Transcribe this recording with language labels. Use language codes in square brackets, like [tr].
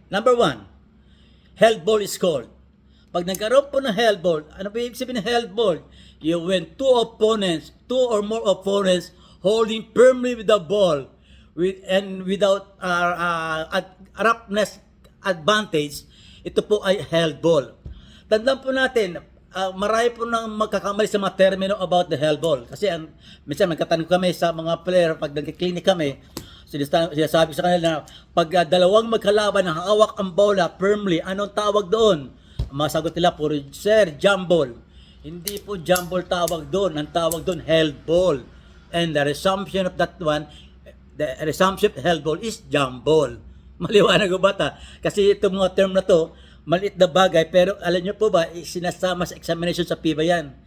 [en] Number 1, held ball is called. [tl] Pag nagkaroon po ng held ball, ano ba ibig sabihin ng [en] held ball? When two or more opponents holding firmly with the ball and without roughness advantage, [tl] ito po ay [en] held ball. [tl] Tandaan po natin, marami po nang magkakamali sa mga termino about the held ball. Kasi minsan magkatanong kami sa mga player, pag nagkiklinik kami, sinasabi sa kanila na pag dalawang magkalaban na hawak ang bola [en] firmly, [tl] anong tawag doon? Masagot nila po, [en] sir, jump ball. [tl] Hindi po jump ball tawag doon. Ang tawag doon, [en] held ball. And the resumption of that one, the resumption of held ball is jump ball. [tl] Maliwanag ko ba ta? Kasi itong mga term na to, maliit na bagay, pero alam nyo po ba, sinasama sa examination sa PIBA yan.